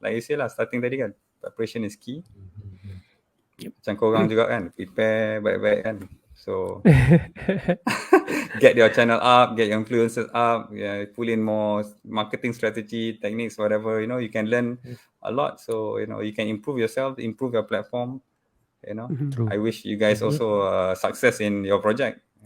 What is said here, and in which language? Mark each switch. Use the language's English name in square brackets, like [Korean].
[English] Like you say lah, starting [Malay] tadi kan, [English] preparation is key. [Malay] Macam korang juga kan, [English] prepare [Malay] baik-baik kan. [English] So get your channel up, get your influencers up, pull in more marketing strategy, techniques, whatever, you can learn a lot. So, you can improve yourself, improve your platform, True. I wish you guys also success in your project.